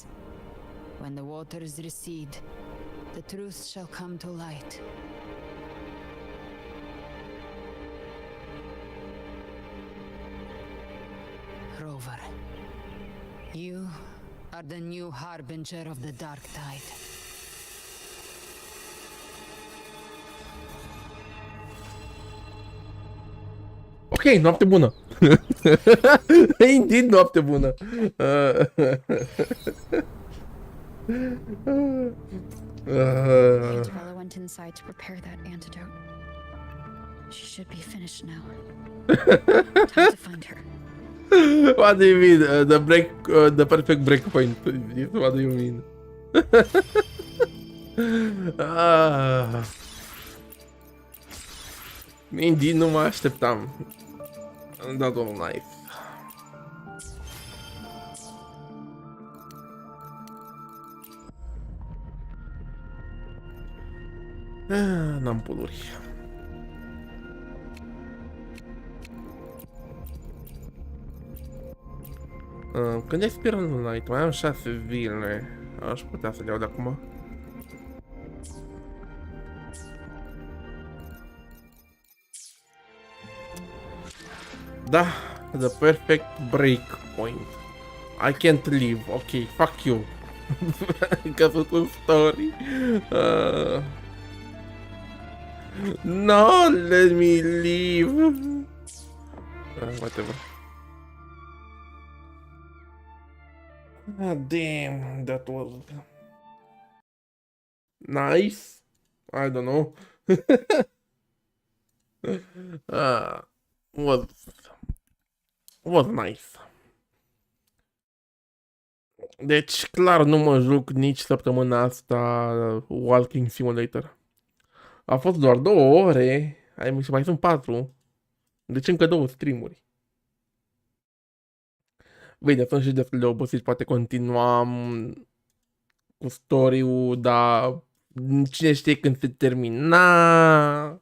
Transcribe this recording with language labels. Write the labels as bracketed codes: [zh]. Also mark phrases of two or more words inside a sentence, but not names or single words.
[en] When the waters recede, the truth shall come to light. Rover, you are the new harbinger of the dark tide. [ro] Ok, noapte bună. Indeed, noapte bună. [en] Cantarella went inside to prepare that antidote. She should be finished now. Time to find her. What do you mean? The perfect breakpoint. What do you mean? Indeed, [ro] nu mă așteptam. Am dat un knife. N-am puluri. Când expiră [en] în night, [ro] mai am 6 zile. Aș putea să le iau de acum. Da, [en] the perfect break point. I can't leave. Ok, fuck you. [ro] Că sunt un story. [en] No, let me leave. Whatever. Damn, that was nice. I don't know. Was nice. [ro] Deci, clar, nu mă juc nici săptămâna asta Walking Simulator. A fost doar 2 ore, mai sunt 4. Deci încă 2 streamuri. Bine, sunt și destul de obosit, poate continuam cu story-ul, dar cine știe când se termina.